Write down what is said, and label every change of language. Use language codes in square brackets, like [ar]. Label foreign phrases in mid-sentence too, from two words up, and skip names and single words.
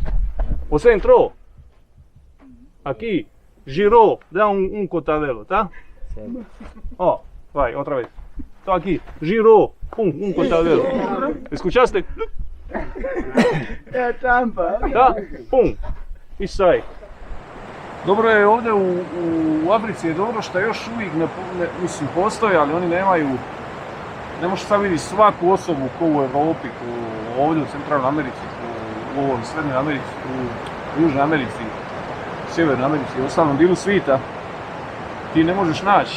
[pt] Você entrou, aqui, girou, dá um cotovelo, tá? Ó, vai, outra vez. Então aqui, girou, pum, um cotovelo. [es] Escuchaste? [pt] É trampa. Tá? Pum, i sai. [hr] Dobro je ovdje u Africi je dobro što još uvijek mislim postoje, ali oni nemaju, ne možeš sad vidjeti svaku osobu ko u Europi, ko ovdje u Centralnoj Americi, u ovoj Srednjoj Americi, u Južnoj Americi, u Sjevernoj Americi, u ostalom dijelu svijeta, ti ne možeš naći.